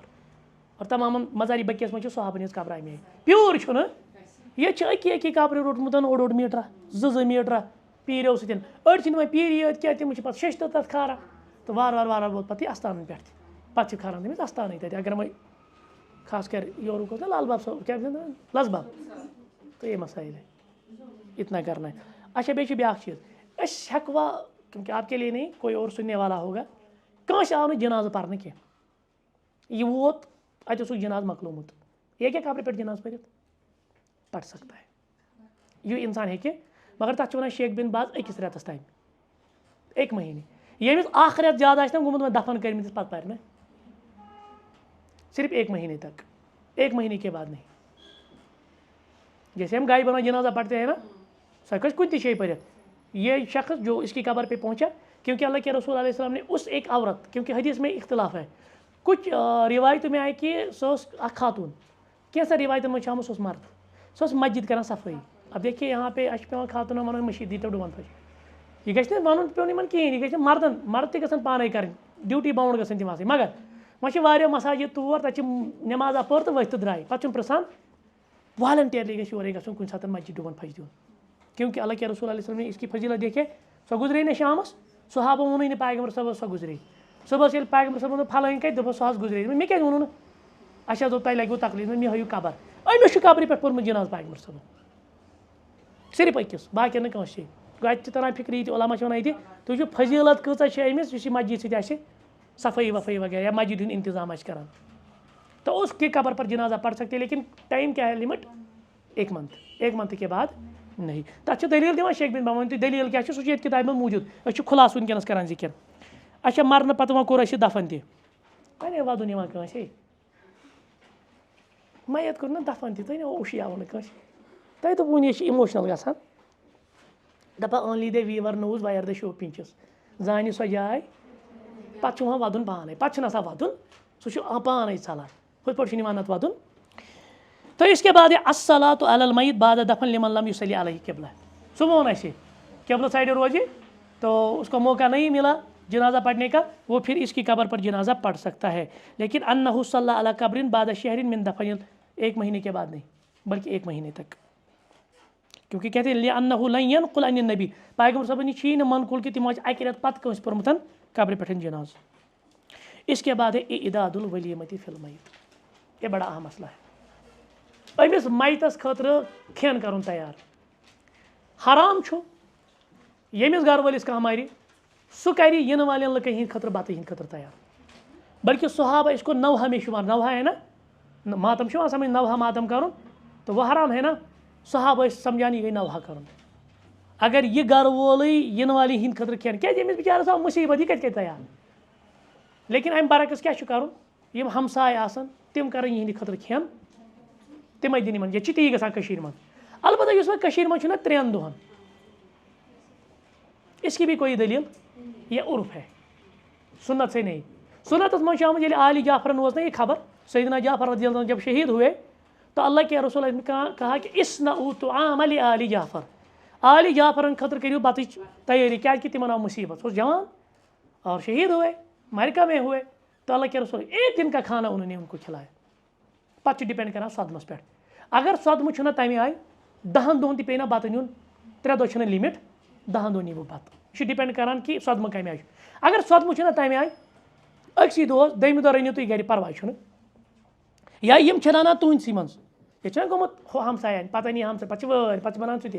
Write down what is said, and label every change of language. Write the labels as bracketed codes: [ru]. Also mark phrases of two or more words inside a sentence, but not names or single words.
[ks] اور تمام مزاری بٔکِس منٛز چھِ صحابن ہِنٛز قبرٕ اَمے پیوٗر چھُنہٕ، ییٚتہِ چھِ أکی قبرِ روٚٹمُت اوٚڑ میٖٹرا 2 میٖٹرا پیٖرو سۭتۍ. أڑۍ چھِنہٕ وۄنۍ پیٖری یٲتۍ کینٛہہ، تِم چھِ پتہٕ شیٚشتٕر تتھ کھاران تہٕ وارٕ وارٕ ووت پتہٕ یہِ استانن پٮ۪ٹھ تہِ، پتہٕ چھِ کھاران تٔمِس استانٕے تتہِ. اگر وۄنۍ خاص کر یورُک اوس نا لال باب صٲب کیٛاہ لز باب [ur] تو یہ مسائل ہے اتنا کرنا ہے. [ks] اچھا بیٚیہِ چھِ بیٛاکھ چیٖز، أسۍ ہٮ۪کوا [ur] کیونکہ آپ کے لیے نہیں کوئی اور سننے والا ہوگا، [ks] کٲنٛسہِ آو نہٕ جنازٕ پرنہٕ کینٛہہ، یہ ووت اتہِ اوسُکھ جنازٕ مۄکلومُت، یہ ہیٚکیٛاہ قبرِ پٮ۪ٹھ جنازٕ پٔرِتھ؟ [ur] پڑھ سکتا ہے [ks] یہ انسان ہیٚکہِ، مگر تتھ چھِ ونان شیخ بن باز 1 رٮ۪تس تام 1 مہینے. ییٚمِس 1 رٮ۪تھ زیادٕ آسہِ نا گوٚمُت وۄنۍ دفن کٔرمٕتِس پتہٕ پرِ نہٕ، [ur] صرف 1 مہینے تک، 1 مہینے کے بعد نہیں. جیسے ہم غائب ہونا جنازہ پڑھتے ہیں نا، [ks] سۄ ہیٚکہِ کُنہِ تہِ جایہِ پٔرِتھ. [ur] یہ شخص جو اس کی قبر پہ پہنچا، کیونکہ اللہ کے رسول علیہ السلام نے اس ایک عورت، کیونکہ حدیث میں اختلاف ہے، کچھ روایتوں میں آئے کہ [ks] سۄ ٲس اکھ خاتون، کینٛژن روایتن منٛز چھُ آمُت سۄ ٲس مرد، سۄ ٲس مسجد کران صفٲیی. [ur] اب دیکھیے یہاں پہ [ks] اَسہِ چھُ پیٚوان خاتوٗنن وَنُن مٔشیٖد دیٖتو ڈُوَن پھٔلۍ، یہِ گژھِ نہٕ وَنُن پیوٚن یِمن کِہیٖنۍ، یہِ گژھِ نہٕ مرد تہِ گژھن پانے کَرٕنۍ، ڈیوٹی باوُنٛڈ گژھن تِم آسٕنۍ. مگر وۄنۍ چھِ واریاہ مساجد تور تَتہِ چھِ نٮ۪مازا پٔر تہٕ ؤتھۍ تہٕ درٛاے، پتہٕ چھُنہٕ پرٛژھان والنٹیرلی گژھِ یورے گژھُن کُنہِ ساتہٕ مسجد ڈُوَن پھٔج دیُن. [ur] کیونکہ اللہ کے رسول علیہ وسلم نے اس کی فضیلت دیکھے، [ks] سۄ گُزرے نہٕ شامس، صحابہ ووٚنُے نہٕ پیغمبر صٲبس سۄ گُزرے. صُبحس ییٚلہِ پیغمبر صٲبن دوٚپ پھلٲنۍ کَتہِ، دوٚپُس سۄ حظ گُزرے. مےٚ کیٛازِ ووٚنوُ نہٕ؟ اَسہِ حظ دوٚپ تۄہہِ لگوٕ تکلیٖف، مےٚ ہٲیِو قبر. أمِس چھُ قبرِ پٮ۪ٹھ پوٚرمُت جنازٕ پیغمبر صٲبن، صرف أکِس، باقین نہٕ کٲنٛسہِ. گوٚو اَتہِ چھِ تران فِکرِ یہِ تہِ علما چھِ وَنان ییٚتہِ تُہۍ وٕچھِو فضیلت کۭژاہ چھِ أمِس یُس یہِ مسجد سۭتۍ آسہِ صفٲیی وفٲیی وغیرہ یا مسجد ہُنٛد انتظام آسہِ کران. [ur] تو اس کی قبر پر جنازہ پڑھ سکتے، لیکن ٹائم کیا ہے لمٹ؟ 1 منتھ، 1 منتھ کے بعد نہیں. [ks] تتھ چھِ دلیٖل دِوان شیخ بن باز، ؤنِو تُہۍ دلیٖل کیٛاہ چھِ، سُہ چھُ ییٚتہِ کِتابہِ منٛز موٗجوٗد، أسۍ چھِ خُلاصہٕ وٕنکٮ۪نس کران ذِکر. اچھا مرنہٕ پتہٕ وۄنۍ کوٚر اَسہِ دفن تہِ، وۄنۍ وَدُن یِوان کٲنٛسہِ میت کوٚر نا دفن تہِ، تۄہہِ اوشی آو نہٕ کٲنٛسہِ، تۄہہِ دوٚپوُ یہِ چھِ اِموشنل گژھان، دپان [en] only the wearer knows where the shoe pinches, [ks] زانہِ سۄ جاے پتہٕ چھُ وۄنۍ وَدُن پانے، پتہٕ چھُنہٕ آسان وَدُن، سُہ چھُ پانے ژلان، ہُتھ پٲٹھۍ چھُنہٕ یِوان اَتھ وَدُن. [ur] تو اس کے بعد [ar] الصلاۃ علی المیت بعد دفن لمن لم یصلی علیہ قبلہ، [ks] صبح ووٚن اَسہِ قبلہ سائڈ روزِ [ur] تو اس کو موقع نہیں ملا جنازہ پڑھنے کا، وہ پھر اس کی قبر پر جنازہ پڑھ سکتا ہے. لیکن [ar] انہ صلی علی قبر بعد شہر من دفن، [ur] 1 مہینے کے بعد نہیں بلکہ 1 مہینے تک، کیونکہ کہتے ہیں [ar] لأنہ لن ينقل عن النبی، [ks] پیغمبر صٲبن یہِ چھی نہٕ منقول کہ تِمو آسہِ 1 رٮ۪تھ پتہٕ کٲنٛسہِ پوٚرمُت قبرِ پٮ۪ٹھ جنازٕ. [ur] اس کے بعد ہے [ar] اعداد الولیمۃ فی المیت، [ur] یہ بڑا اہم مسئلہ ہے. [ks] أمس مائتس خٲطرٕ کھٮ۪ن کَرُن تیار. حرام چھُ ییٚمِس گرٕ وٲلِس کانٛہہ مَرِ سُہ کَرِ یِنہٕ والٮ۪ن لُکن ہِنٛدِ خٲطرٕ بَتہٕ ہِنٛدِ خٲطرٕ تیار. [ur] بلکہ صحابہ اس کو نوحہ میں شمار. نوحہ ہے نا ماتم شو سمجھ نوحہ ماتم کرن تو وہ حرام ہے نا. [ks] صحابہ سمجھان یہ گئی نوحہ کرن. اگر یہ گھر وولٕے یِنہٕ والہِ ہِنٛدِ خٲطرٕ کھٮ۪ن کیٛازِ أمِس بِچارَس آو مُصیٖبت یہِ کَتہِ کَرِ تیار. لیکن اَمہِ برعکس کیٛاہ چھُ کَرُن یِم ہمساے آسان تِم کَرن یِہِنٛدِ خٲطرٕ کھٮ۪ن تِمے دِنۍ یِمن. ییٚتہِ چھِ تی گژھان کٔشیٖرِ منٛز. البتہ یُس وۄنۍ کٔشیٖرِ منٛز چھُ نا 3 دۄہن [ur] اس کی بھی کوئی دلیل یہ عرف ہے سنت سے نہیں. [ks] سنتس منٛز چھُ آمُت ییٚلہِ آلِ جعفرن اوس نا [ur] یہ خبر سیدنا جعفر [ar] رضی اللہ عنہ [ur] جب شہید ہوئے تو اللہ کے رسول نے کہا کہ [ar] اصنعوا طعام لآل جعفر. [ks] آلِ جعفرن خٲطرٕ کٔرِو بَتٕچ تیٲری کیٛازِ تِمن آو مُصیٖبت. سُہ اوس جوان [ur] اور شہید ہوئے مرکہ میں ہوئے تو اللہ کے رسول ایک دن کا کھانا انہوں نے ان کو کھلایا. [ks] پتہٕ چھُ ڈِپینڈ کران صدمس پٮ۪ٹھ. اگر صدمہٕ چھُنہ تَمہِ آیہِ 10 دۄہن تہِ پیٚیہِ نہ بَتہٕ نیُن 3 دۄہ چھِنہٕ لِمِٹ 10 دۄہ نیٖوٕ بَتہٕ. یہِ چھُ ڈِپینڈ کران کہِ صدمہٕ کَمہِ آیہِ چھُ. اگر صدمہٕ چھُنہ تَمہِ آیہِ أکسٕے دۄہس دوٚیمہِ دۄہ رٔنِو تُہۍ گرِ پرواے چھُنہٕ. یا یِم چھِ رَنان تُہنٛدسٕے منٛز ییٚتہِ چھُنہ گوٚمُت ہمساین پتہٕ اَنہِ ہمساے پتہٕ چھِ وٲرۍ پتہٕ چھِ بَنان سُہ تہِ.